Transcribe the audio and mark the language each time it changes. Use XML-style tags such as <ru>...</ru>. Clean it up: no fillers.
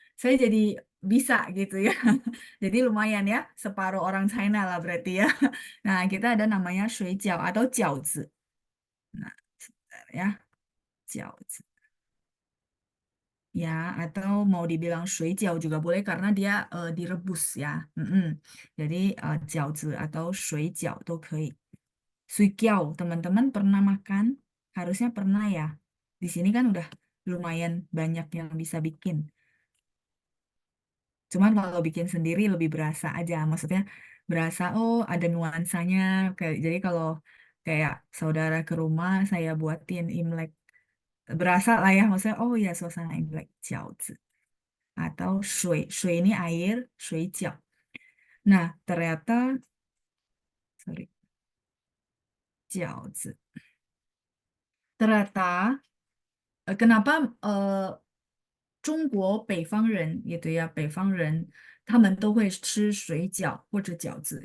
<id>Saya jadi bisa gitu ya. Jadi lumayan ya, separuh orang China lah berarti ya. Nah, kita ada namanya 水饺 atau 饺子. Nah, sebentar ya, 饺子. Ya, atau mau dibilang 水饺 juga boleh karena dia direbus ya. Mm-mm.</id> <zh>Jadi 饺子 atau 水饺 都可以.</zh> <id>水饺, teman-teman pernah makan? Harusnya pernah ya. Di sini kan udah lumayan banyak yang bisa bikin. Cuman kalau bikin sendiri lebih berasa aja. Maksudnya berasa, oh ada nuansanya. Kayak, jadi kalau kayak saudara ke rumah, saya buatin Imlek. Berasa lah ya, maksudnya, oh ya suasana Imlek. 饺子.Atau shui. Shui ini air, shui jiao. Nah, ternyata, sorry, 饺子. Ternyata, kenapa</id> <zh>中国北方人</zh> <id>gitu ya,</id> <zh>北方人 他们都会吃水饺 或者 饺子.</zh>